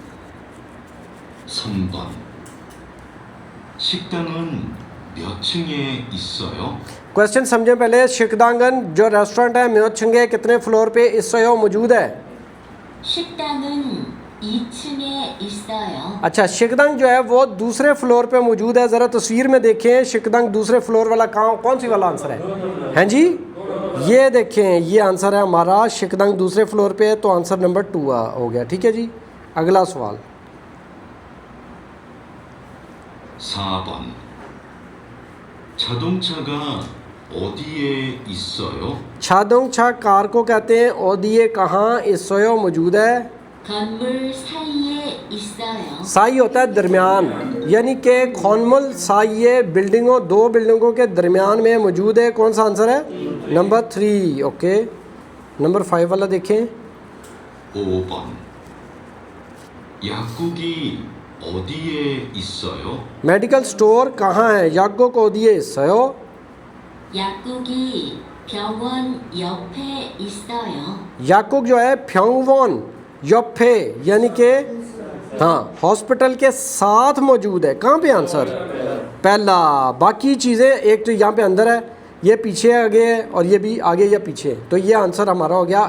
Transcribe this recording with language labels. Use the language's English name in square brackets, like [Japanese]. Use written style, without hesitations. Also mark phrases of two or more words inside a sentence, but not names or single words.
[Korean] 3번. 식당은 몇 층에 있어요? [Hindi] क्वेश्चन समझें पहले। शिकदांगन जो रेस्टोरेंट है म्योचंगे कितने फ्लोर पे इस मौजूद है? [Korean] 식당은 2층에 있어요. [Hindi] अच्छा, शिकदंग जो है वो दूसरे फ्लोर पे मौजूद है। ज़रा तस्वीर में देखें, शिकदंग दूसरे फ्लोर वाला कौन सी वाला आंसर है? हैं जी, ये देखें, ये आंसर है हमारा। शिकदंग दूसरे फ्लोर पे है, तो आंसर नंबर 2 हो गया। ठीक है जी, अगला सवाल। [Korean] 4번. 자동차가 어디에 있어요? [Hindi] छादोंगछा कार को कहते हैं। ओदिए कहाँ इसोयो मौजूद है? [Korean] 건물 साइए 있어요. [Hindi] साई होता है दरमियान, यानी कि [Korean] 건물 사이에 [Hindi] बिल्डिंगों, 2 बिल्डिंगों के दरमियान में मौजूद है। कौन सा आंसर है? नंबर 3। ओके, नंबर 5 वाला देखें। [Korean] 5번. 약국이 어디에 있어요? [Hindi] मेडिकल स्टोर कहाँ है? [Korean] 약국 어디에 있어요. 약국이 병원 옆에 있어요. [Hindi] याकुक जो है [Korean] 병원 옆에, [Hindi] यानी कि हाँ हॉस्पिटल के साथ मौजूद है। कहाँ पे? आंसर पहला। बाकी चीज़ें एक तो यहाँ पे अंदर है, ये पीछे आगे है, और ये भी आगे या पीछे, तो ये आंसर हमारा हो गया।